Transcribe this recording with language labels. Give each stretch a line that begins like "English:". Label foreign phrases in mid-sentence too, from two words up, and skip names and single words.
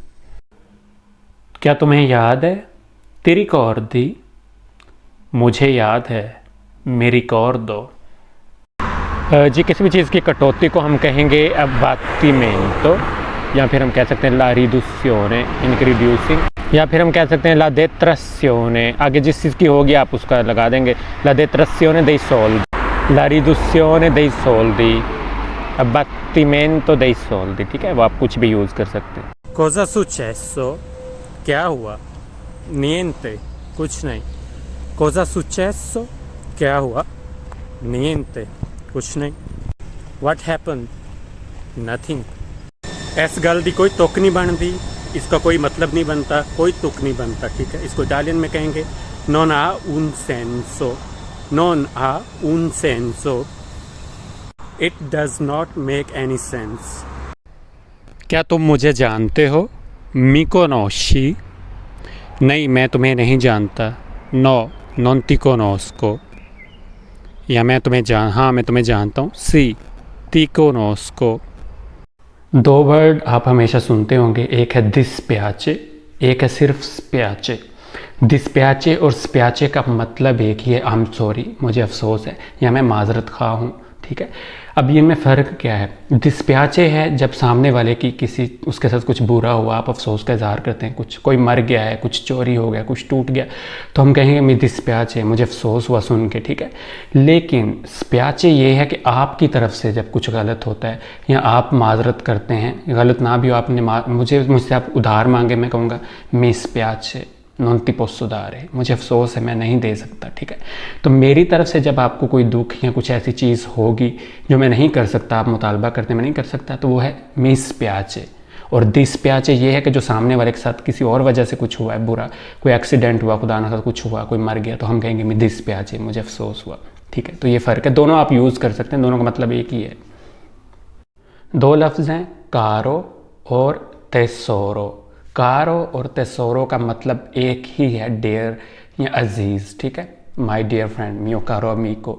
Hindi: क्या तुम्हें याद है, तेरी कौर दी, मुझे याद है, मेरी कौर दो। जी किसी भी चीज़ की कटौती को हम कहेंगे अब्बात्तीमेंटो, या फिर हम कह सकते हैं
Italian: la riduzione,
Hindi: इनकी रिड्यूसिंग, या फिर हम कह सकते हैं
Italian: la detrazione.
Hindi: आगे जिस चीज़ की होगी आप उसका लगा देंगे,
Italian: la detrazione dei soldi, la riduzione dei soldi, abbattimento dei soldi,
Hindi: ठीक है, वो आप कुछ भी यूज़ कर सकते हैं।
Italian: cosa successo,
Hindi: क्या हुआ, niente, कुछ नहीं।
Italian: cosa successo,
Hindi: क्या हुआ, niente, कुछ नहीं।
English: what happened, nothing।
Punjabi: इस गल दी
Hindi: कोई तुक नहीं बनती, इसका कोई मतलब नहीं बनता, कोई तुक नहीं बनता, ठीक है। इसको इटालियन में कहेंगे
Italian: non ha un senso, non ha un senso,
Hindi: it does not make any sense। क्या तुम मुझे जानते हो,
Italian: mi conosci,
Hindi: नहीं मैं तुम्हें नहीं जानता,
Italian: no non ti conosco,
Hindi: या मैं तुम्हें हाँ मैं तुम्हें जानता हूँ,
Italian: sì ti conosco।
Hindi: दो वर्ड आप हमेशा सुनते होंगे, एक है डिस्प्याचे, एक है सिर्फ स्प्याचे। डिस्प्याचे और स्प्याचे का मतलब एक ही है,
English: I am sorry,
Hindi: मुझे अफसोस है, या मैं माजरत खा हूँ, ठीक है। अब ये में फ़र्क क्या है, डिस्प्याचे है जब सामने वाले की किसी उसके साथ कुछ बुरा हुआ, आप अफसोस का इजहार करते हैं, कुछ कोई मर गया है, कुछ चोरी हो गया, कुछ टूट गया, तो हम कहेंगे मैं डिस्प्याचे, मुझे अफसोस हुआ सुन के, ठीक है। लेकिन स्प्याचे ये है कि आपकी तरफ से जब कुछ गलत होता है या आप माजरत करते हैं, गलत ना भी हो, आपने मुझसे आप उधार मांगे, मैं कहूँगा
Italian: mi spiace non ti posso dare,
Hindi: मुझे अफसोस है मैं नहीं दे सकता, ठीक है। तो मेरी तरफ से जब आपको कोई दुख या कुछ ऐसी चीज़ होगी जो मैं नहीं कर सकता, आप मुतालबा करते मैं नहीं कर सकता, तो वो है
Italian: mi spiace।
Hindi: और dispiace ये है कि जो सामने वाले के साथ किसी और वजह से कुछ हुआ है बुरा, कोई एक्सीडेंट हुआ, खुदा ना खास्ता कुछ हुआ, कोई मर गया, तो हम कहेंगे
Italian: mi dispiace,
Hindi: मुझे अफसोस हुआ, ठीक है। तो ये फ़र्क है, दोनों आप यूज़ कर सकते हैं, दोनों का मतलब एक ही है। दो लफ्ज़ हैं कारो और तेसोरो। कारो और तेसोरो का मतलब एक ही है, डेयर या अजीज़, ठीक है,
English: my dear friend,
Italian: mio caro amico.